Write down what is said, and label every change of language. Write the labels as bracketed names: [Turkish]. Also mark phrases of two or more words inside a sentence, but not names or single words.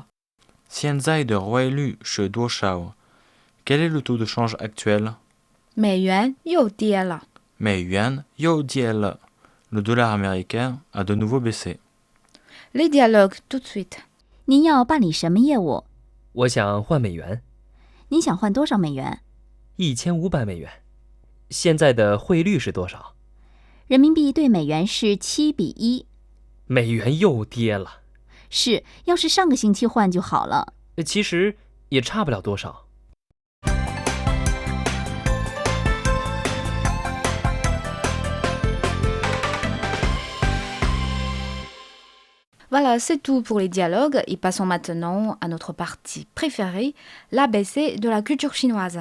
[Chinese] 现在的汇率是多少? [French] Quel est le taux de change actuel? [Chinese] 美元又跌了。美元又跌了. [French] Le dollar américain a de nouveau baissé. Les dialogues tout de suite. [Chinese] 您要办理什么业务？我想换美元，您想换多少美元？ 1500美元。现在的汇率是多少？人民币对美元是7:1。美元又跌了，是，要是上个星期换就好了。其实也差不了多少。 [French] Voilà, c'est tout pour les dialogues et passons maintenant à notre partie préférée, l'ABC de la culture chinoise.